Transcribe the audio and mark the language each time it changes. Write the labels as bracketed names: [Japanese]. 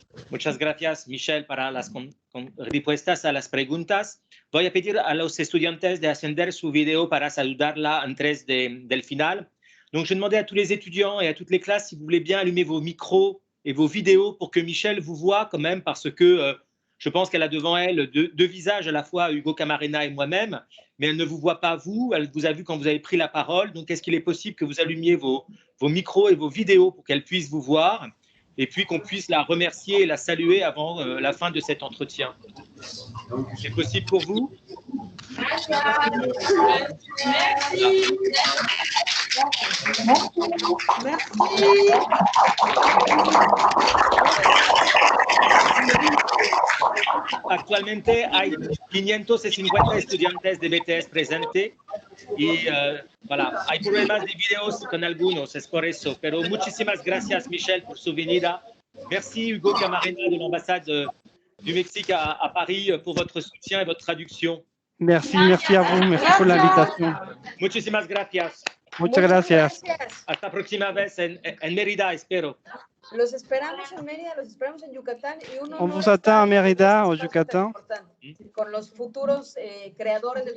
[Spanish] Muchas gracias, Michelle, para las respuestas a las preguntas. Voy a pedir a los estudiantes de ascender su vidéo para saludarla antes del final. [French] Donc, je demandais à tous les étudiants et à toutes les classes si vous voulez bien allumer vos micros et vos vidéos pour que Michelle vous voie quand même, parce que je pense qu'elle a devant elle deux visages à la fois, Hugo Camarena et moi-même, mais elle ne vous voit pas vous, elle vous a vu quand vous avez pris la parole. Donc, est-ce qu'il est possible que vous allumiez vos micros et vos vidéos pour qu'elle puisse vous voir et puis qu'on puisse la remercier et la saluer avant la fin de cet entretien? C'est possible pour vous? Merci. [Spanish] Actualmente hay 550 estudiantes de BTS presentes y voilà, hay problemas de videos con algunos, es por eso. Pero muchísimas gracias, Michelle, por su venida. [French] Merci, Hugo Camarena de l'ambassade du Mexique à Paris pour votre soutien et votre traduction. Merci à vous, merci pour l'invitation. [Spanish] Muchísimas gracias. Muchas gracias. Hasta próxima vez en Mérida, espero. Los esperamos en Mérida, los esperamos en Yucatán. [French] On vous attend à Mérida, au Yucatan. [Spanish] Con los futuros creadores del